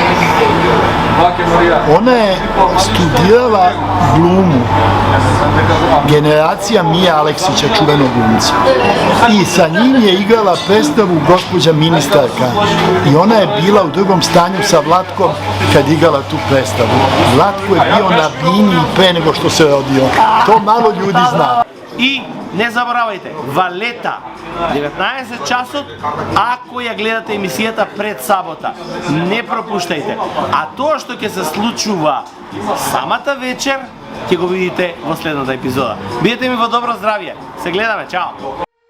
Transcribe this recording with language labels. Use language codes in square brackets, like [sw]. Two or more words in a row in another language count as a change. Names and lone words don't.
[sr] Ona je studirala glumu, generacija Mije Aleksića, čuvenog glumca. I sa njim je igrala predstavu Gospođa ministarka. I ona je bila u drugom stanju sa Vlatkom kad igrala tu predstavu. Vlatko je bio na bini pre nego što se rodio. To malo ljudi zna. [mk] I ne zaboravajte, Валета, 19 часот, ако ја гледате емисијата пред сабота, не пропуштајте. А тоа што ќе се случува самата вечер, ќе го видите во следната епизода. Бидете ми во добро здравје. Се гледаме, чао!